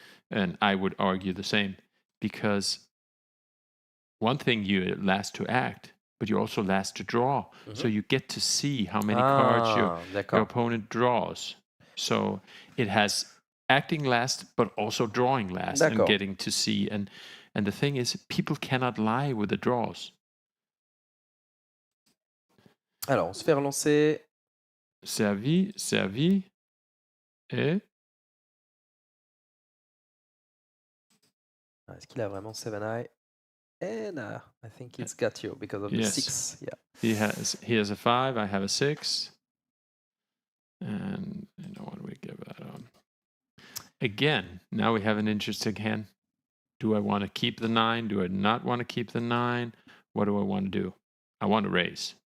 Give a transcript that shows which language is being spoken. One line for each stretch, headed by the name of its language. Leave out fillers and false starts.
English: And I would argue the same, because one thing, you last to act, but you also last to draw. Mm-hmm. So you get to see how many cards your opponent draws. So it has acting last, but also drawing last, and getting to see. And the thing is, people cannot lie with the draws.
French: Alors, on se fait relancer. Servi, et... Est-ce qu'il a vraiment 7 high?
English: And I think it's got you because of the 6. Yeah. He has a 5, I have a 6. And you know what, we give that on. Again, now we have an interesting hand. Do I want to keep the 9? Do I not want to keep the 9? What do I want to do? I want to raise.